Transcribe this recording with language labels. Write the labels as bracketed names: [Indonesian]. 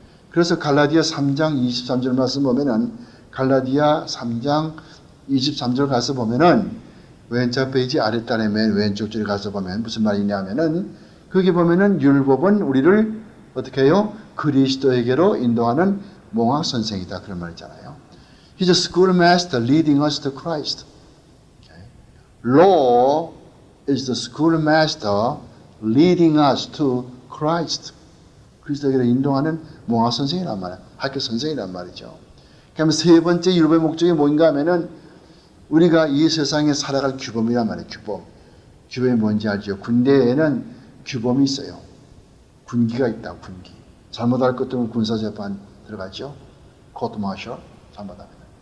[Korean] 그래서 갈라디아 3장 23절 말씀 보면은 갈라디아 3장 23절 가서 보면은 왼쪽 페이지 아랫단에 맨 왼쪽 줄에 가서 보면 무슨 말이냐면은 거기 보면은 율법은 우리를 어떻게 해요? 그리스도에게로 인도하는 몽학 선생이다 그런 말이잖아요. [English] He's a schoolmaster leading us to Christ. Okay. Law is the schoolmaster leading us to Christ. [Korean] 그리스도에게로 인도하는 몽학 선생이란 말이에요. 학교 선생이란 말이죠. 그러면 세 번째 율법의 목적이 뭔가 하면은 우리가 이 세상에 살아갈 규범이란 말이에요. 규범. 규범이 뭔지 알죠? 군대에는 규범이 있어요. 군기가 있다. 군기. 잘못할 것 때문에 군사재판 들어가죠. 코트 마셜. 잘못합니다.